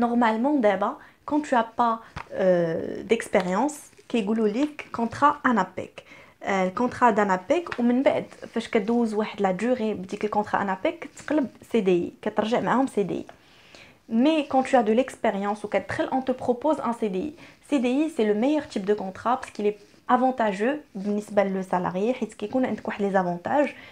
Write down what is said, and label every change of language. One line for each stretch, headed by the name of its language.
French: Normalement d'abord, quand tu as pas d'expérience,
Arabic: كيقولوا لك
French: contrat ANAPEC.
Arabic: الكونترا دانابيك ومن بعد فاش كدوز واحد لا دوري بديك الكونترا انابيك تقلب سي دي كترجع معاهم سي دي.
French: Mais quand tu as de l'expérience ou on te propose un CDI. CDI c'est le meilleur type de contrat parce qu'il est avantageux
Arabic: بالنسبه للسالاري حيت كيكون عندك واحد لي زافونتاج.